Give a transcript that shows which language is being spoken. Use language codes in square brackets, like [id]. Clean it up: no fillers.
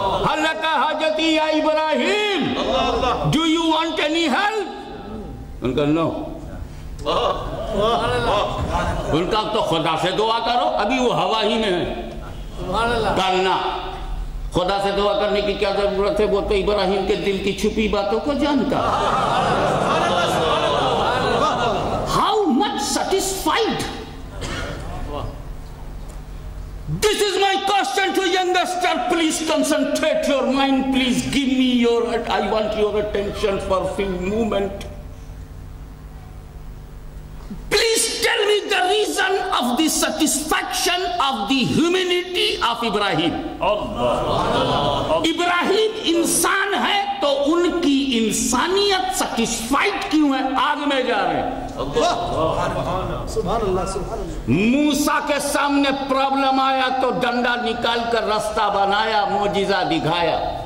[ar] حل لک حاجتی یا ابراہیم، [en] Do you want any help? [ur] ان کا نو، ان کا تو خدا سے دعا کرو، ابھی وہ ہوا ہی میں ہے۔ کرنا خدا سے دعا کرنے کی کیا ضرورت ہے، وہ تو ابراہیم کے دل کی چھپی باتوں کو جانتا۔ [en] How much satisfied? This is my question to youngster. Please concentrate your mind. Please give me I want your attention for a few moments. Please tell me the reason of the satisfaction of the humanity of Ibrahim. [ur] ابراہیم انسان ہے تو ان کی انسانیت satisfied کیوں ہے؟ آگ میں جا رہے ہیں۔ موسیٰ کے سامنے پرابلم آیا تو ڈنڈا نکال کر راستہ بنایا، معجزہ دکھایا۔